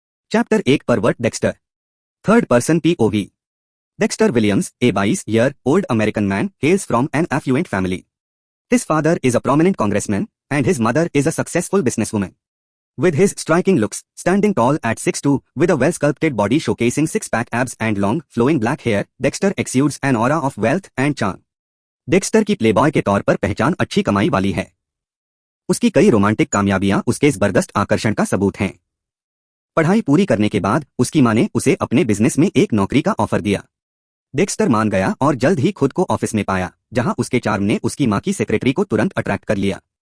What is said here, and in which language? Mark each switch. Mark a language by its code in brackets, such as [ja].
[en] Chapter 1 pervert Dexter. Third person POV। Dexter Williams, a 22-year-old American man, hails from an affluent family. His father is a prominent congressman, and his mother is a successful businesswoman. With his striking looks, standing tall at 6'2", with a well-sculpted body showcasing six-pack abs and long, flowing black hair, Dexter exudes an aura of wealth and charm. [hi] Dexter की Playboy के तौर पर पहचान अच्छी कमाई वाली है। उसकी कई रोमांटिक कामयाबियां उसके जबरदस्त आकर्षण का सबूत हैं। पढ़ाई पूरी करने के बाद उसकी मां ने उसे अपने बिजनेस में एक नौकरी का ऑफर दिया। डेक्स्टर मान गया और जल्द ही खुद को ऑफिस में पाया, जहां उसके चार्म ने उसकी मां की सेक्रेटरी को तुरंत अट्रैक्ट कर लिया।